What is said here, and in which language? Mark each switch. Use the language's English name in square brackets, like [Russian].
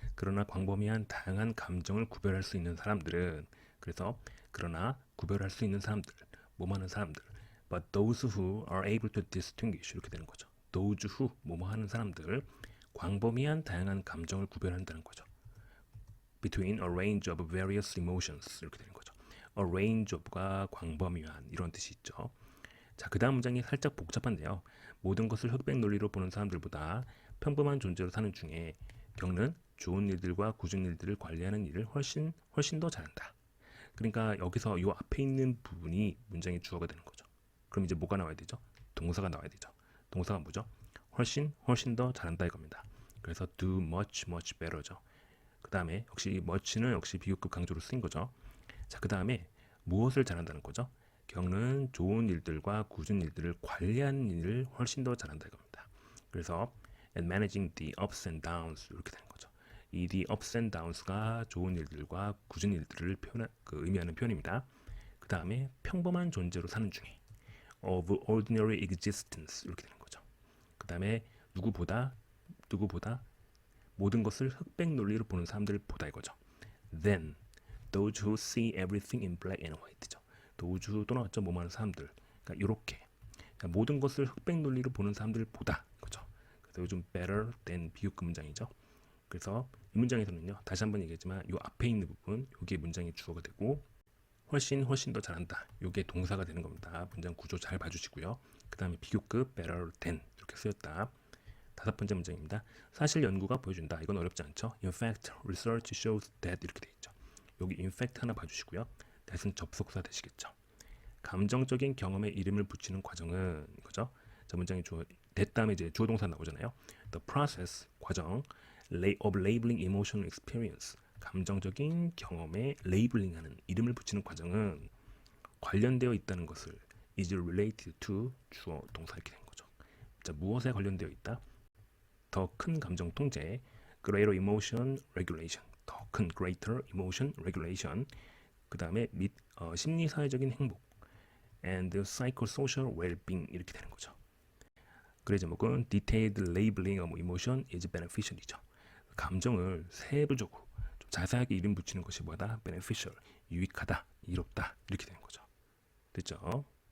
[Korean] 그러나 광범위한 다양한 감정을 구별할 수 있는 사람들은 그러나 구별할 수 있는 사람들, 뭐하는 사람들 [English] but those who are able to distinguish [Korean] 이렇게 되는 거죠. [English] those who [Korean] 뭐하는 사람들 광범위한 다양한 감정을 구별한다는 거죠. [English] between a range of various emotions [Korean] 이렇게 되는 거죠. [English] a range of [Korean] 가 광범위한 이런 뜻이 있죠. 자, 그 다음 문장이 살짝 복잡한데요. 모든 것을 흑백 논리로 보는 사람들보다 평범한 존재로 사는 중에 겪는 좋은 일들과 굳은 일들을 관리하는 일을 훨씬 더 잘한다. 그러니까 여기서 이 앞에 있는 부분이 문장의 주어가 되는 거죠. 그럼 이제 뭐가 나와야 되죠? 동사가 나와야 되죠. 동사가 뭐죠? 훨씬 더 잘한다 이겁니다. 그래서 [English] do much better [Korean] 죠. 그 다음에 역시 much는 역시 비교급 강조로 쓰인 거죠. 자, 그 다음에 무엇을 잘한다는 거죠? 경은 좋은 일들과 굳은 일들을 관리하는 일을 훨씬 더 잘한다 이겁니다. 그래서 [English] and managing the ups and downs [Korean] 이렇게 되는 거죠. 이 [English] the ups and downs [Korean] 가 좋은 일들과 굳은 일들을 의미하는 표현입니다. 그 다음에 평범한 존재로 사는 중에 [English] of ordinary existence [Korean] 이렇게 되는 거죠. 그 다음에 누구보다 모든 것을 흑백 논리로 보는 사람들보다 이거죠. [English] Then those who see everything in black and white죠. [Korean] those who 또 나왔죠. 뭐하는 사람들. 그러니까 이렇게 모든 것을 흑백 논리로 보는 사람들보다 그죠. 그래서 요즘 [English] better than [Korean] 비교급 문장이죠. 그래서 이 문장에서는요. 다시 한번 얘기했지만 이 앞에 있는 부분 여기에 문장이 주어가 되고 훨씬 더 잘한다. 이게 동사가 되는 겁니다. 문장 구조 잘 봐주시고요. 그 다음에 비교급 [English] better than [Korean] 이렇게 쓰였다. 다섯 번째 문장입니다. 사실 연구가 보여준다. 이건 어렵지 않죠. [English] In fact, research shows that [Korean] 이렇게 되어 있죠. 여기 [English] in fact [Korean] 하나 봐주시고요. that은 접속사 되시겠죠. 감정적인 경험에 이름을 붙이는 과정은 이거죠. 자, 문장이 that 다음에 이제 주어 동사 나오잖아요. [English] The process [Korean] 과정 [English] of labeling emotional experience [Korean] 감정적인 경험에 레이블링하는 이름을 붙이는 과정은 관련되어 있다는 것을 [English] is related to [Korean] 주어 동사 이렇게 된 거죠. 자, 무엇에 관련되어 있다? 더 큰 감정 통제, [English] greater emotion regulation, [Korean] 더 큰 greater emotion regulation. 그 다음에 심리 사회적인 행복, [English] and psychosocial well-being [Korean] 이렇게 되는 거죠. 글의 제목은 [English] detailed labeling of emotion is beneficial이죠. [Korean] 감정을 세부적으로 좀 자세하게 이름 붙이는 것이 뭐다? beneficial, 유익하다, 이롭다 이렇게 되는 거죠. 됐죠?